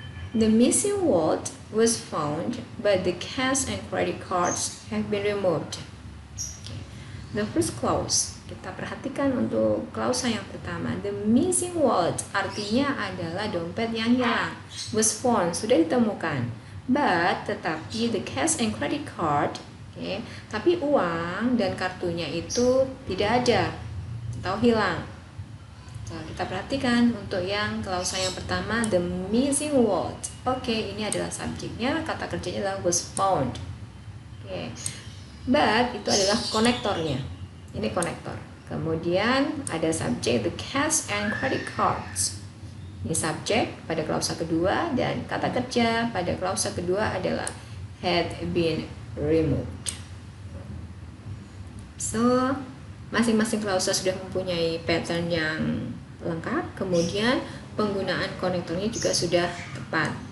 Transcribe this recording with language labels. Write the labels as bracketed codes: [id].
[en] The missing wallet was found, but the cash and credit cards have been removed. [id] Okay. [en] The first clause, [id] kita perhatikan untuk klausa yang pertama. [en] The missing wallet [id] artinya adalah dompet yang hilang. [en] Was found, [id] sudah ditemukan. But, tetapi [en] the cash and credit card, [id] okay, tapi uang dan kartunya itu tidak ada atau hilang. Nah, kita perhatikan untuk yang klausa yang pertama, [en] the missing wallet. [id] Oke, ini adalah subjeknya, kata kerjanya adalah [en] was found. [id] Oke, but itu adalah konektornya. Ini konektor. Kemudian ada subjek, [en] the cash and credit cards. [id] Ini subjek pada klausa kedua, dan kata kerja pada klausa kedua adalah [en] had been removed. [id] So, masing-masing klausa sudah mempunyai pattern yang lengkap, kemudian penggunaan konektornya juga sudah tepat.